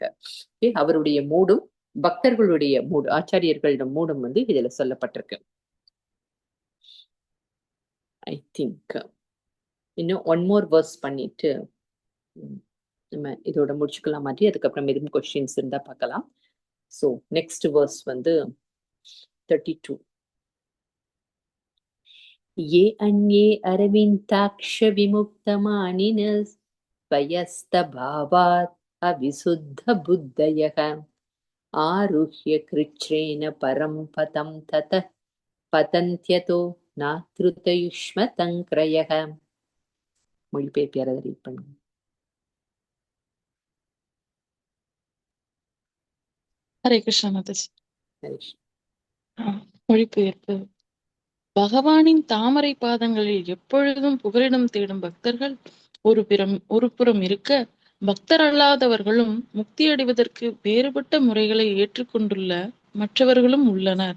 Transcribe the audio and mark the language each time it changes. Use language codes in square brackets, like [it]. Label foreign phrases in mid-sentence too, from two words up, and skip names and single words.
[ta] அவருடைய மூடும் பக்தர்களுடைய மூடு, ஆச்சாரியர்களோட மூடும் வந்து இதுல சொல்லப்பட்டிருக்கு. [en] I think [ta] இன்னும் [en] one more verse [ta] பண்ணிட்டு நம்ம இதோட முடிச்சுக்கலாம் மாதிரி. அதுக்கப்புறம் எதுவும் கொஸ்டின்ஸ் இருந்தா பார்க்கலாம். [en] so next verse வந்து 32. [sa] ये अन्ये अरविन्दाक्ष विमुक्तमानिनस् स्वयस्तभावात् अविशुद्धबुद्धयः आरुह्य कृच्छ्रेण परं पदं ततः पतन्त्यतो नात्रुतयुष्मतङ्क्रयः. [ta] மொழிபெயர்ப்பு யாராவது ரீட் பண்ணுங்க. [sa] हरे कृष्ण மாதாஜி. [ta] ஹரிஷ். மொழிபெயர்ப்பு. பகவானின் தாமரை பாதங்களில் எப்பொழுதும் புகலிடம் தேடும் பக்தர்கள் ஒரு புறம் இருக்க, பக்தர் அல்லாதவர்களும் முக்தி அடைவதற்கு வேறுபட்ட முறைகளை ஏற்றுக்கொண்டுள்ள மற்றவர்களும் உள்ளனர்.